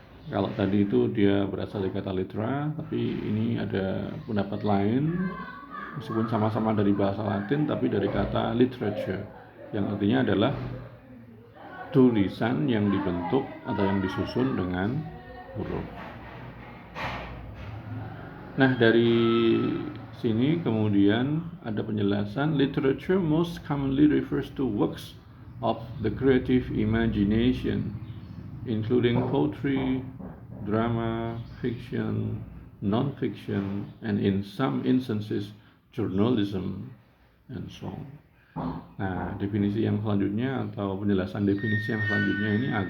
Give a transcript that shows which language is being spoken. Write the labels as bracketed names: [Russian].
[Indonesian] Kalau tadi itu dia berasal dari kata litera, tapi ini ada pendapat lain, meskipun sama-sama dari bahasa Latin, tapi dari kata literature, yang artinya adalah tulisan yang dibentuk atau yang disusun dengan huruf. Nah, dari sini kemudian ada penjelasan, [English] literature most commonly refers to works of the creative imagination, including poetry, drama, fiction, non-fiction, and in some instances journalism, and so on. [Indonesian] Nah, definisi yang selanjutnya atau penjelasan definisi yang selanjutnya ini